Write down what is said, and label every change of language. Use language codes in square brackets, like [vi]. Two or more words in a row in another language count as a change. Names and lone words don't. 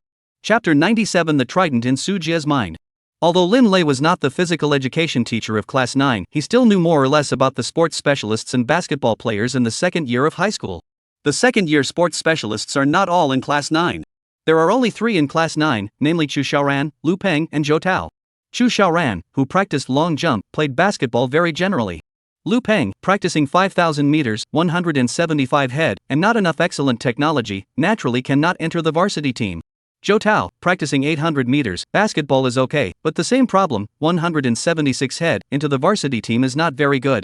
[en] Chapter 97 The Trident in Su Jia's mind. Although Lin Lei was not the physical education teacher of Class 9, he still knew more or less about the sports specialists and basketball players in the second year of high school. The second-year sports specialists are not all in Class 9. There are only 3 in Class 9, namely Chu Xiaoran, Lu Peng, and Zhou Tao. Chu Xiaoran, who practiced long jump, played basketball very generally. Lu Peng, practicing 5,000 meters, 175 head, and not enough excellent technology, naturally cannot enter the varsity team. Zhou Tao, practicing 800 meters, basketball is okay, but the same problem, 176 head, into the varsity team is not very good.